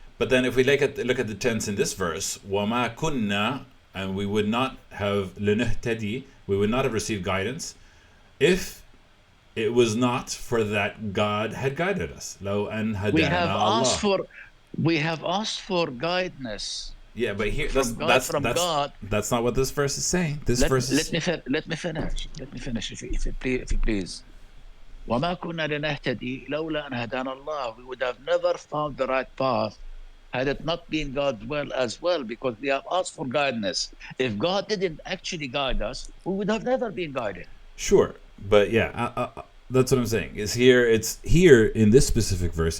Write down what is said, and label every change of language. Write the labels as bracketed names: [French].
[English] But then if we look at the tense in this verse, [Arabic] وَمَا كُنَّا, [English] and we would not have [Arabic] لِنُهْتَدِي, [English] we would not have received guidance if it was not for that God had guided us. [Arabic] لَوْ أَنْ هَدَانَا اللَّهُ. [English] We have asked for guidance. Yeah, but here from God. That's not what this verse is saying. Let me finish. If you please. [Arabic] وما كنا لنهتدي لولا أن هدانا الله. [English] We would have never found the right path had it not been God's will as well, because we have asked for guidance. If God didn't actually guide us, we would have never been guided. Sure, but yeah, that's what I'm saying. It's here in this specific verse.